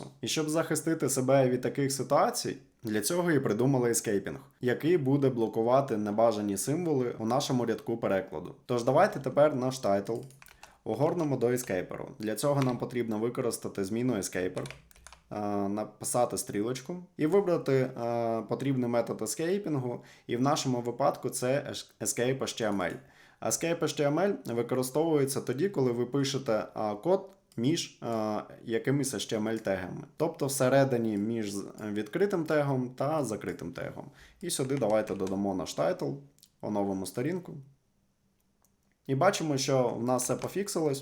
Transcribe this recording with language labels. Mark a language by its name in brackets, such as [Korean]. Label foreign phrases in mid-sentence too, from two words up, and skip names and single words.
[Ukrainian] І щоб захистити себе від таких ситуацій, для цього і придумали ескейпінг, який буде блокувати небажані символи у нашому рядку перекладу. Тож давайте тепер наш тайтл огорнемо до ескейперу. Для цього нам потрібно використати зміну escaper, написати стрілочку і вибрати потрібний метод ескейпінгу, і в нашому випадку це escape.html. [English] Escape HTML [Ukrainian] використовується тоді, коли ви пишете код між якимись HTML-тегами. Тобто всередині між відкритим тегом та закритим тегом. І сюди давайте додамо наш title, оновимо сторінку. І бачимо, що в нас все пофіксилось.